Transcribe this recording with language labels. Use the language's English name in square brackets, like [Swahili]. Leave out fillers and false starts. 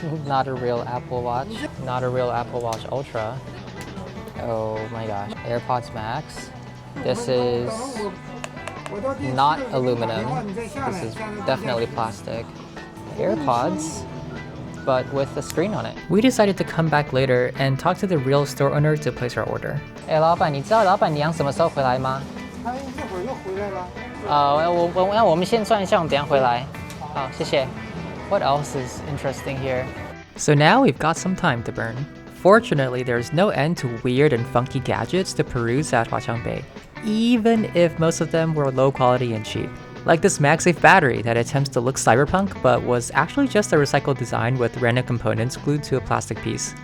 [English] Not a real Apple Watch. Not a real Apple Watch Ultra. Oh my gosh. AirPods Max. This is not aluminum. This is definitely plastic. AirPods, but with a screen on it. We decided to come back later and talk to the real store owner to place our order. [Chinese] 老板，你知道老板娘什么时候回来吗？他一会儿又回来了。我们先算一下，我们等一下回来。好，谢谢。 [English] What else is interesting here? So now we've got some time to burn. Fortunately, there's no end to weird and funky gadgets to peruse at HuaQiangBei, even if most of them were low quality and cheap. Like this MagSafe battery that attempts to look cyberpunk but was actually just a recycled design with random components glued to a plastic piece.